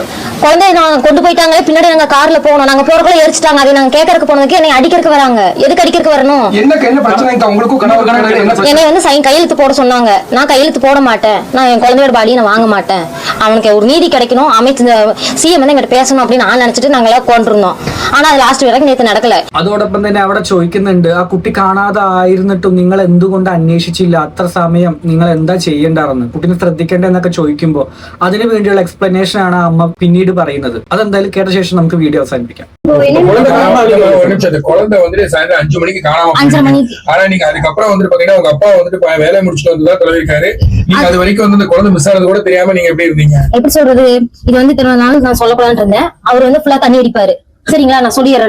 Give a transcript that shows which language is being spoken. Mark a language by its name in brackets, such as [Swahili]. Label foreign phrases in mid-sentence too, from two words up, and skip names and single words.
[Tamil] குழந்தைய நான் கொண்டு போயிட்டாங்க, பின்னாடி நாங்க கார்ல போனோம், நாங்க போறக்குள்ள எரிச்சிட்டாங்க. அதை நாங்க கேட்கறதுக்கு போனதுக்கு என்னை அடிக்கிறதுக்கு வராங்க. எதுக்கு அடிக்கிறதுக்கு வரணும்? என்ன பிரச்சனை உங்களுக்கும் என்னை வந்து கையெழுத்து போட சொன்னாங்க. நான் கையெழுத்து போட மாட்டேன், நான் என் குழந்தையோட பாடியை நான் வாங்க மாட்டேன், அவனுக்கு ஒரு நீதி கிடைக்கணும், சிஎம் வந்து எங்கிட்ட பேசணும் அப்படின்னு நான் நினைச்சிட்டு நாங்களா கொண்டிருந்தோம். ஆனா அது லாஸ்ட் வரைக்கும் நேரத்தெ நடக்கல. [Malayalam] അതോടൊപ്പം തന്നെ അവിടെ ചോദിക്കുന്നുണ്ട്, ആ കുട്ടി കാണാതെ ആയിരുന്നിട്ടും നിങ്ങൾ എന്തുകൊണ്ട് അന്വേഷിച്ചില്ല, അത്ര സമയം നിങ്ങൾ എന്താ ചെയ്യേണ്ടായിരുന്നു, കുട്ടിനെ ശ്രദ്ധിക്കേണ്ടെന്നൊക്കെ ചോദിക്കുമ്പോൾ അതിനു വേണ്ടിയുള്ള എക്സ്പ്ലനേഷൻ ആണ് അമ്മ പിന്നീട് പറയുന്നത്. അതെന്തായാലും കേട്ട ശേഷം നമുക്ക് വീഡിയോ അവസാനിപ്പിക്കാം. [Tamil] குழந்தை வந்துட்டு சாயந்தரம் 5 மணிக்கு காணாம 5:30 மணிக்கு. ஆனா நீங்க அதுக்கப்புறம் வந்து பாத்தீங்கன்னா உங்க அப்பா வந்துட்டு வேலையை முடிச்சுட்டு வந்துதான் தொலைவிருக்காரு. நீங்க அது வரைக்கும் வந்து இந்த குழந்தை மிஸ் ஆனது கூட தெரியாம நீங்க எப்படி இருந்தீங்க? எப்படி சொல்றது, இது வந்து இத்தனை நாள் நான் சொல்லக்கூடாதுன்னு இருந்தேன். அவர் வந்து ஃபுல்லா தண்ணி அடிப்பாரு, சரிங்களா, நான் சொல்லிடுறேன்.